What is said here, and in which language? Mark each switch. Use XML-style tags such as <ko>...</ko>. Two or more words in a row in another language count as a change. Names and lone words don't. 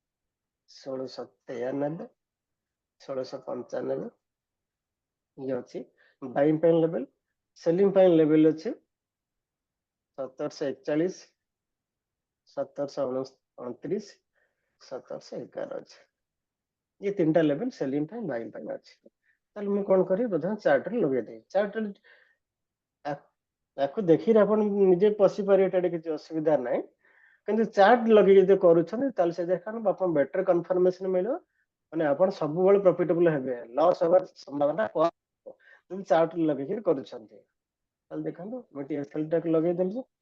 <or>1693 1695 ଇଏ ଅଛି ବାଇଂ ପାଇଁ ଲେବେଲ ସେଲିଂ ପାଇଁ ଲେବେଲ ଅଛି 1741 1729 1711 ଅଛି ଏ ତିନିଟା</or> <en>level selling</en> <or>ପାଇଁ ବାଇଂ ପାଇଁ ଅଛି ତାହେଲେ ମୁଁ କଣ କରିବି ପ୍ରଥମେ ଚାର୍ଟରେ ଲଗେଇଦେବି ଚାର୍ଟରେ ତାକୁ ଦେଖିଲେ ଆପଣ ନିଜେ ପଶିପାରିବେ ଏଟା କିଛି ଅସୁବିଧା ନାହିଁ କିନ୍ତୁ ଚାର୍ଟ ଲଗେଇ ଯଦି କରୁଛନ୍ତି ତାହେଲେ ସେ ଦେଖନ୍ତୁ ଆପଣ</or> <en>better confirmation</en> <or>ମିଳିବ ମାନେ ଆପଣ ସବୁବେଳେ ପ୍ରଫିଟେବଲ ହେବେ ଲସ୍ ହବାର ସମ୍ଭାବନା କମ ଯଦି ଚାର୍ଟ ଲଗେଇକି କରୁଛନ୍ତି ତାହେଲେ ଦେଖନ୍ତୁ ମୁଁ ଟିକେ ଏକ୍ସେଲ ଟାକୁ ଲଗେଇଦେଲି</or>